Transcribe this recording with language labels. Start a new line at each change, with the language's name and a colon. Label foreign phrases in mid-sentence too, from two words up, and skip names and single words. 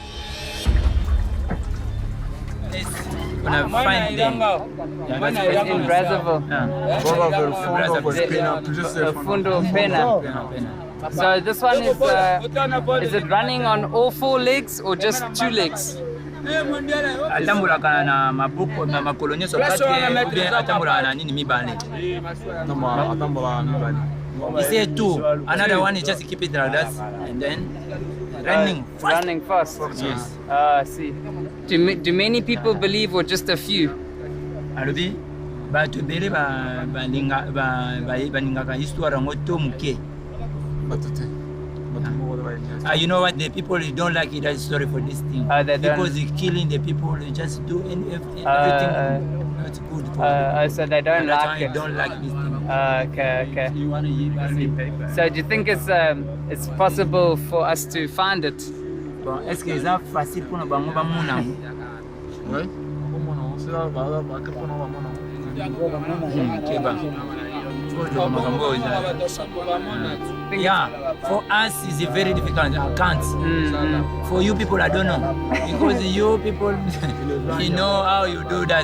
English: When I find them, In Brazzaville. So this one is it running on all 4 legs or just 2 legs?
Lingala: atambulaka na mabuku na makolo nyonso kati atambulaka na nini mibale.
English: He said 2. Another one is just keep it like that and then running fast. Running fast. Yes. I see. Do many people believe or just a few?
Lingala: alobi bato ebele balingaka histoire yango to moke.
English: You know what, the people don't like that story for this thing because it's killing the people. They just do everything not good for them. So they don't like it. Don't like this thing. Okay. So do you think it's possible for us to find it?
French: Bon, est-ce que c'est facile pour nous
Lingala: bango ba mona?
French: Oui.
English: Yeah, for us it's very difficult. I can't. For you people, I don't know. Because you people, you know how you do that.